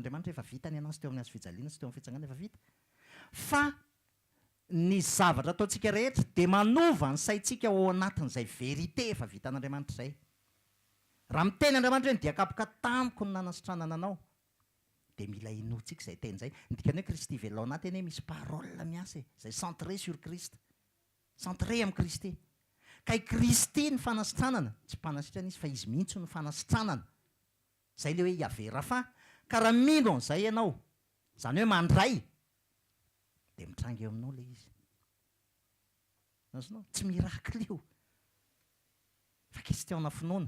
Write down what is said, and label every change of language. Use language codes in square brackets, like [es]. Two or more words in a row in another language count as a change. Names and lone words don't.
[mg] Andriamanitra efa vita ny anazy teo amin'ny hazo fijaliana sy teo amin'ny fitsangana efa vita. Fa ny zavatra ataontsika rehetra dia manova ny saintsika ao anatin'izay vérité efa vita an'Andriamanitra izay. Raha miteny Andriamanitra hoe diakapoka tamiko ny nanasitranana anao dia mila inotsika izay teny izay. Ny dikany hoe Kristy velona ao anatiny hoe misy parole miasa izay [fr] centré sur Christ, [mg] centré amin'ny Kristy. Ka i Kristy ny fanasitranana, tsy mpanasitrana izy fa izy mihitsy ny fanasitranana. Izay ilay hoe Yahvé fa ka raha mino an'izay ianao, izany hoe mandray, dia mitranga eo aminao ilay izy. Azonao tsy miracle io fa question finoana.